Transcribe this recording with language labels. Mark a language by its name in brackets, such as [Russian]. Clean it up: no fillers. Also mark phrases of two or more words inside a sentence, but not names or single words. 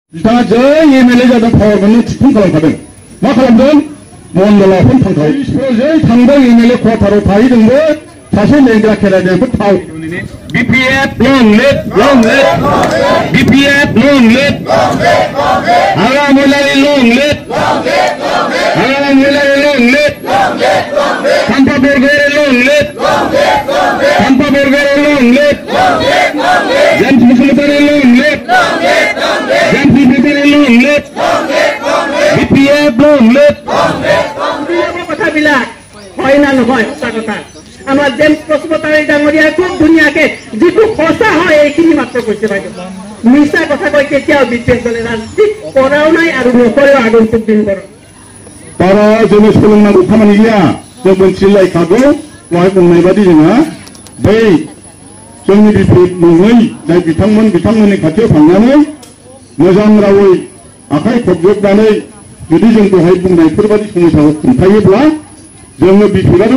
[Bodo] बिथाङा जै एमएलए जादों पावार मोननो थिखुं खालामखादों मा खालामदों मण्डलावखौनो थांखाबाय जै थांदों एमएलए क्वार्टाराव थाहैदोंबो सासे लेंग्रा खेरायनायखौ थाव BPF [English] long live BPF long live Hala Mulari long live Hala Mulari long live Tampa Burger long live Tampa Burger long live James Muslimani long live James Muslimani long live BPF long live [Assamese] কথা বিলাক হয় না নহয় সঁচা কথা আমার জেমস বসুমতাৰী ডাঙৰীয়া খুব ধুনীয়াকে যিটো সঁচা হয় এইখিনি মাত্ৰ কৈছে বাইদেউ মিছা কথা কৈ কেতিয়াও বিপেক দলে ৰাজনীতি কৰাও নাই আৰু নকৰেও আগন্তুক দিনবোৰ [Bodo] para जोंनि सोलोंनांगौ खामानि गैया जों मोनथिलायखागौ दहाय बुंनाय बादि जोंहा बै जोंनि बिफेक नङै जाय बिथांमोननि खाथियाव थांनानै मोजां रावै आखाइ खबजोबनानै जुदि जों दहाय बुंनायफोरबादि समस्याखौ खोन्थायोब्ला जोङो बिफेकआनो